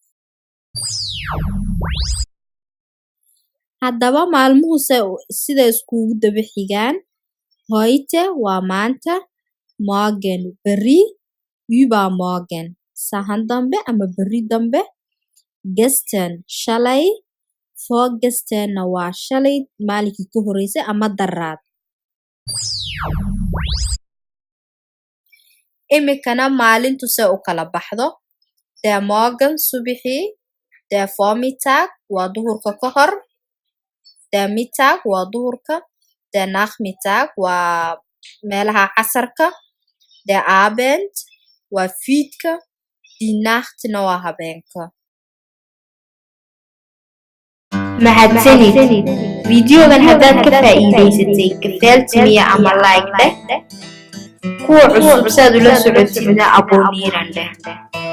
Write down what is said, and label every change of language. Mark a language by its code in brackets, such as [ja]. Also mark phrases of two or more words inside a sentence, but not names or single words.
[so] haddaba maalmuhu sida iskugu daba xigaan heute waa maanta morgen berri übermorgen sahan dambe ama berri dambe gestern shalay vorgestern waa shalay maalinkii ka horeysay ama daraad imikana maalintu se u kala baxdo [de] de morgen [so] subixii [de] de vormittag [so] waa duhurka ka hor [de] de mittag [so] waa duhurka [de] de nachmittag [so] waa meelaha casarka [de] de abend [so] waa fiidka [de] die nachtna [so] waa habeenka mahadsanid videogan haddaad ka faa'iidaysatay kafeeltimiya ama like dheh kuwa cusub saad ula socotidna abonniran dheh